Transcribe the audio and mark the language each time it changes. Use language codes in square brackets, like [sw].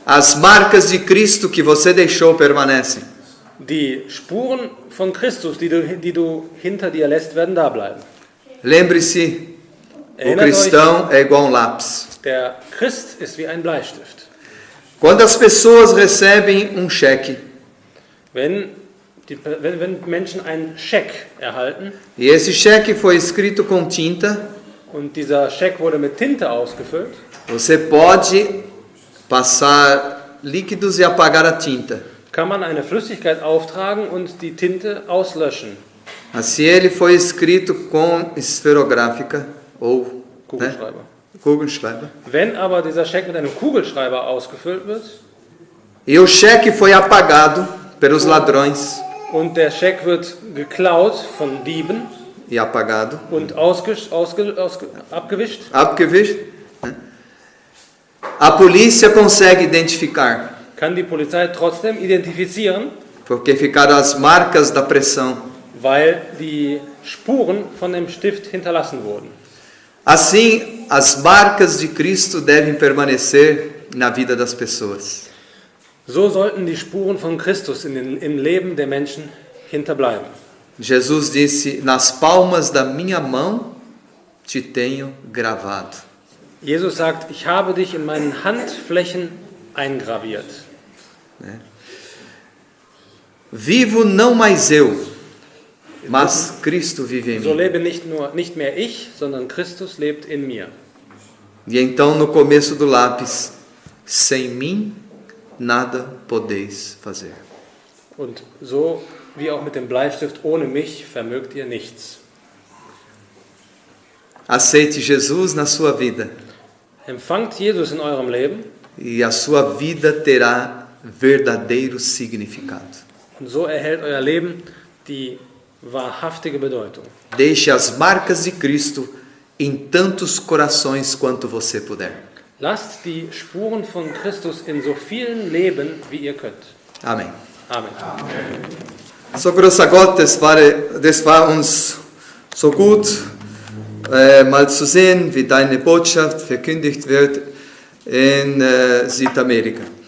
[pt] as marcas de Cristo que você deixou permanecem. [de] die Spuren von Christus, die du hinter dir lässt, werden da bleiben. [pt] Lembre-se, o [de] Erinnert euch, [pt] cristão é igual a um lápis. [de] der Christ ist wie ein Bleistift. [pt] Quando as pessoas recebem um cheque [de] Wenn Menschen einen Scheck erhalten [pt] e esse cheque foi escrito com tinta, [de] und dieser Scheck wurde mit Tinte ausgefüllt, [pt] você pode passar líquidos e apagar a tinta. [de] kann man eine Flüssigkeit auftragen und die Tinte auslöschen. [pt] Mas se ele foi escrito com esferográfica ou [de] Kugelschreiber. Kugelschreiber, Wenn aber dieser Scheck mit einem Kugelschreiber ausgefüllt wird [pt] e o cheque foi apagado pelos ladrões [de] und der Scheck wird geklaut von Dieben [pt] e apagado, [de] und abgewischt, abgewischt, né? [pt] A polícia consegue identificar, [de] kann die Polizei trotzdem identifizieren, [pt] porque ficaram as marcas da pressão. [de] weil die Spuren von dem Stift hinterlassen wurden. [pt] Assim, as marcas de Cristo devem permanecer na vida das pessoas. [de] So sollten die Spuren von Christus im Leben der Menschen hinterbleiben. [pt] Jesus disse: nas palmas da minha mão te tenho gravado. [de] Jesus sagt, ich habe dich in meinen Handflächen eingraviert. [pt] Vivo não mais eu, mas Cristo vive em [de] So [pt] mim. [de] lebe nicht mehr ich, sondern Christus lebt in mir. [pt] E então no começo do lápis: sem mim nada podeis fazer. [de] Und so wie auch mit dem Bleistift, ohne mich vermögt ihr nichts. [pt] Aceite Jesus na sua vida [de] Empfangt Jesus in eurem Leben [pt] e a sua vida terá verdadeiro significado. [de] und so erhält euer Leben die wahrhaftige Bedeutung. [pt] Deixe as marcas de Cristo em tantos corações quanto você puder. [de] Lasst die Spuren von Christus in so vielen Leben, wie ihr könnt. Amen. Amen. So großer Gott, das war uns so gut, mal zu sehen, wie deine Botschaft verkündigt wird in Südamerika.